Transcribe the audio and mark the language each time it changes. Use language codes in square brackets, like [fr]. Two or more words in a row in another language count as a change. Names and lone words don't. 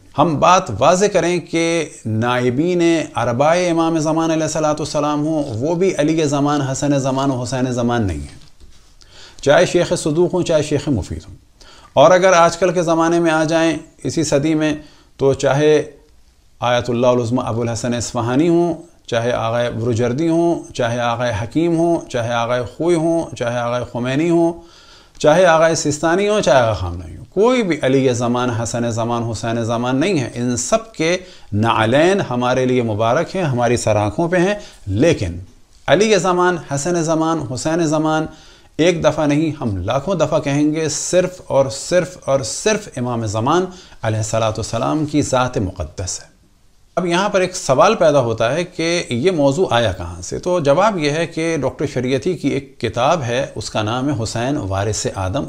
[ur] ہم بات واضح کریں کہ نائبین اربعۂ امام زمان علیہ السلام ہو، وہ بھی علی زمان، حسن زمان اور حسین زمان نہیں ہے، چاہے شیخ صدوق ہوں چاہے شیخ مفید ہوں. اور اگر آج کل کے زمانے میں آ جائیں اسی صدی میں تو چاہے آیت اللہ العظمیٰ ابو الحسن اصفہانی ہوں، چاہے آغائے بروجردی ہوں، چاہے آغائے حکیم ہوں، چاہے آغائے خوئی ہوں، چاہے آغائے خمینی ہوں, چاہے آغا سیستانی ہو چاہے آغا خامنہئی ہو، کوئی بھی علی زمان، حسن زمان، حسین زمان نہیں ہے. ان سب کے نعلین ہمارے لیے مبارک ہیں، ہماری سر آنکھوں پہ ہیں. لیکن علی زمان، حسن زمان، حسین زمان ایک دفعہ نہیں، ہم لاکھوں دفعہ کہیں گے. صرف اور صرف اور صرف امام زمان علیہ السلام کی ذات مقدس ہے. اب یہاں پر ایک سوال پیدا ہوتا ہے کہ یہ موضوع آیا کہاں سے؟ تو جواب یہ ہے کہ ڈاکٹر شریعتی کی ایک کتاب ہے، اس کا نام ہے حسین وارث آدم.